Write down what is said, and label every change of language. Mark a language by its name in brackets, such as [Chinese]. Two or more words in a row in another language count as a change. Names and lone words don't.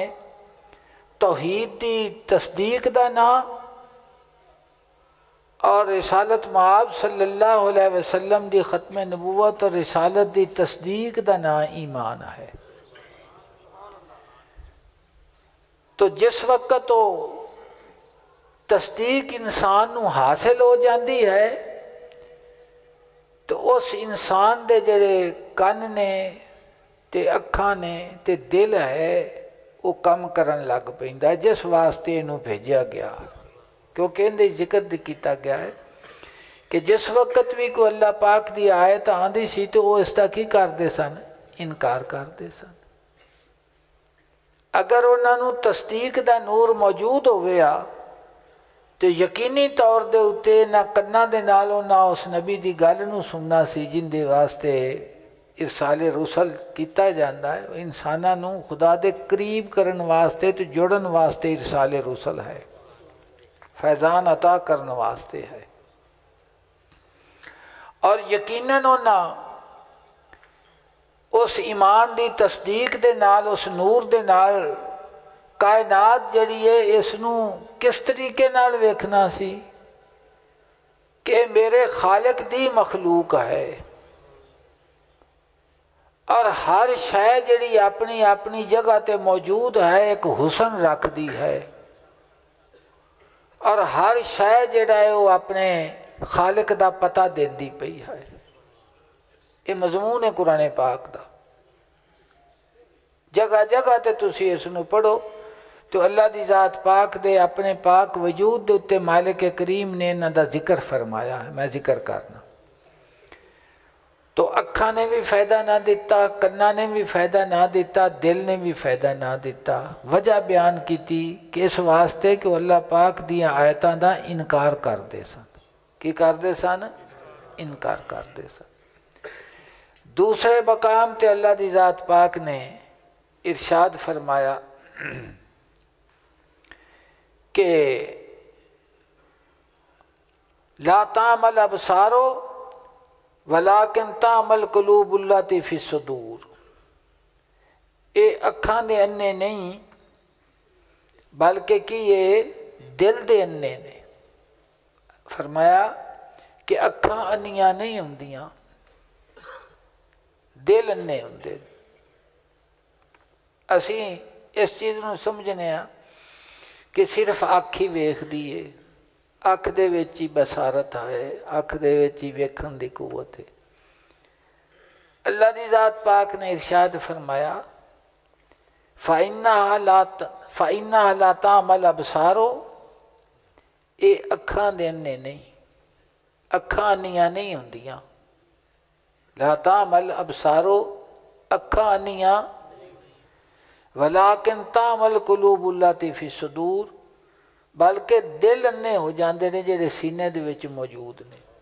[Punjabi] توحید دی تصدیق دا نام اور رسالت مآب صلی اللہ علیہ وسلم دی ختم نبوت اور رسالت دی تصدیق دا نام ایمان ہے۔ تو جس وقت تو تصدیق انسان نو حاصل ہو جاندی ہے تو اس انسان دے جڑے کن نے تے اکھاں نے تے دل ہے وہ کم کرن لگ پیندا ہے جس واسطے انہوں بھیجیا گیا، کیونکہ اندے ذکر کیتا گیا ہے کہ جس وقت بھی کوئی اللہ پاک دی آیت آندی سی تو وہ اس دا کی کردے سن؟ انکار کردے سن۔ اگر انہوں تصدیق دا نور موجود ہویا تو یقینی طور دے اتے نہ کنا دے نالوں نہ اس نبی دی گل نو سننا سی جن دے واسطے ارسال رسل کیتا جاندہ ہے۔ انساناں نو خدا دے قریب کرن واسطے تو جڑن واسطے ارسال رسل ہے، فیضان عطا کرن واسطے ہے۔ اور یقیناً انہاں اس ایمان دی تصدیق دے نال، اس نور دے نال کائنات جڑی ہے اس نو کس طریقے نال ویکھنا سی کہ میرے خالق دی مخلوق ہے، اور ہر شے جڑی اپنی اپنی جگہ تے موجود ہے ایک حسن رکھ دی ہے، اور ہر شے جڑا ہے وہ اپنے خالق دا پتہ دیندی پئی ہے۔ یہ مضمون ہے قرآن پاک دا، جگہ جگہ تے تسی اس نو پڑھو تو اللہ دی ذات پاک دے اپنے پاک وجود دے اتے مالک کریم نے انہاں دا ذکر فرمایا ہے۔ میں ذکر کرنا تو اکھاں نے بھی فائدہ نہ دیتا، کنا نے بھی فائدہ نہ دیتا، دل نے بھی فائدہ نہ دیتا۔ وجہ بیان کی تھی کہ اس واسطے کہ اللہ پاک دیاں آیتاں دا انکار کر دے سن۔ کی کر دے سن؟ انکار کر دے سن۔ دوسرے مقام تے اللہ دی ذات پاک نے ارشاد فرمایا کہ [Arabic] لا تعمل ابصارو ولیکن تعمل قلوب اللاتی فی الصدور۔ [Punjabi] اے اکھاں دے انے نہیں بلکہ کہ یہ دل دے انے نے۔ فرمایا کہ اکھاں انیاں نہیں ہوندیاں، دل انے ہوندے۔ اسی اس چیز نوں سمجھنے کہ صرف اکھ ہی ویکھدی ہے، اکھ دے وچ ہی بصارت ہے، اکھ دے وچ ہی ویکھن دی قوت ہے۔ اللہ دی ذات پاک نے ارشاد فرمایا [Arabic] فَإِنَّهَا لَا تَعْمَلُ الْأَبْصَارُ، [Punjabi] اے اکھاں دے انے نہیں، اکھاں انیاں نہیں ہوندیاں، [Arabic] لا تعمل الابصار، [Punjabi] اکھاں انیاں، [Arabic] ولیکن تعمل قلوب اللاتی فی الصدور، [Punjabi] بلکہ دل انے ہو جاندے نے جڑے سینے دے وچ موجود نے۔